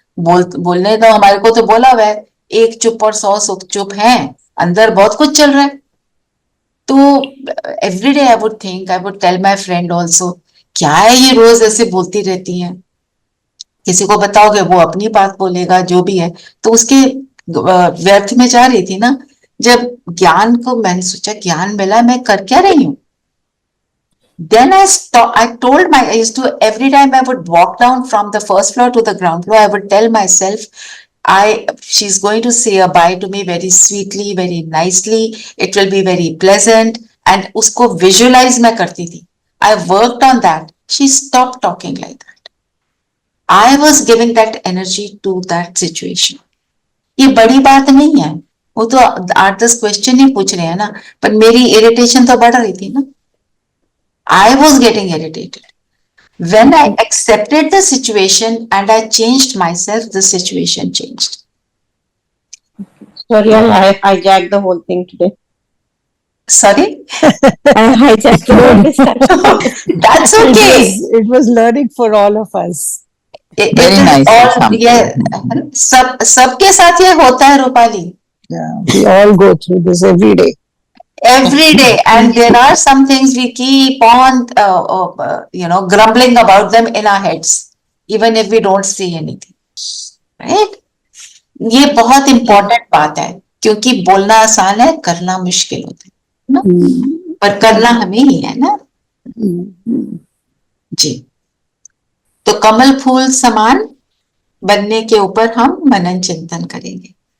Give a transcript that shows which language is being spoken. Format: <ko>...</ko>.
<hi>बोलने तो हमारे को तो बोला हुआ है, 1 चुप और 100 चुप हैं, अंदर बहुत कुछ चल रहा है। तो</hi> <en>every day I would think, I would tell my friend also,</en> <hi>क्या है ये रोज ऐसे बोलती रहती हैं, किसी को बताओगे वो अपनी बात बोलेगा, जो भी है, तो उसके व्यर्थ में जा रही थी ना। जब ज्ञान को मैंने सोचा ज्ञान मिला, मैं कर क्या रही हूँ,</hi> <en>then I told I used to, every time I would walk down from the first floor to the ground floor, I would tell myself, she's going to say a bye to me very sweetly, very nicely, it will be very pleasant, and</en> <hi>usko visualize मैं करती थी।</hi> <en>I worked on that. She stopped talking like that. I was giving that energy to that situation.</en> <hi>ये बड़ी बात नहीं है, वो तो 8-10 क्वेश्चन ही पूछ रहे हैं ना, पर मेरी इरिटेशन तो बढ़ रही थी ना।</hi> <en>I was getting irritated. When I accepted the situation and I changed myself, the situation changed. Sorry, I hijacked the whole thing today. Sorry? I hijacked the whole discussion. That's okay. It was learning for all of us. Very nice.</en> <hi>और ये सबके साथ ये होता है Rupali.</hi> <en>Yeah, we all go through this every day. Every day, and there are some things we keep on, grumbling about them in our heads, even if we don't say anything, right?</en> <hi>ये बहुत important बात है, क्योंकि बोलना आसान है, करना मुश्किल होता है ना, पर करना हमें ही है ना। जी, तो कमल फूल समान बनने के ऊपर हम मनन चिंतन करेंगे।</hi>